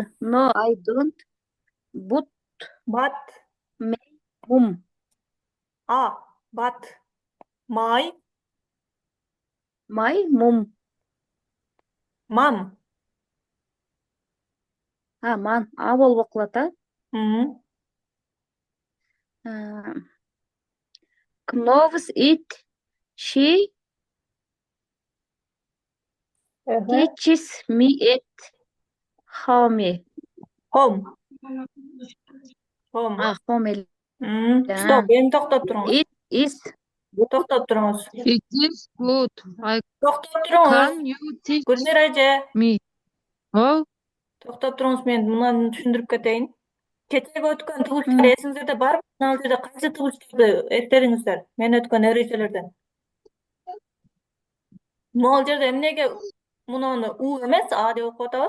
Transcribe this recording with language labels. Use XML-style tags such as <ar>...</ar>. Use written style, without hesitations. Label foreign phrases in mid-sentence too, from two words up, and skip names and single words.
<en>No, I don't. But But, mum. but, my My mum. mom. Man.</en> <ky>Болуп окулат, а?</ky> <en>Knows it. She teaches me at home. Home. Home.</en> <ky>Стоп, эми токтоп туруңуз.</ky> <en>It is</en> <ky>Токтоп туруңуз.</ky> <en>It is good.</en> <ky>Токтоп туруңуз.</ky> <en>Can you teach</en> <ky>Гүлмира эже.</ky> <en>me? Oh,</en> <ky>Токтоп туруңуз, мен мынаны түшүндүрүп кетейин. Кечеги өткөн тыгылыштар эсиңиздерде барбы? Мына жерде кайсы тыгылыштарды эстедиңиздер? Мен өткөн эрежелерден. Могул жерде эмнеге муну у эмес, а деп окуп атабыз?</ky>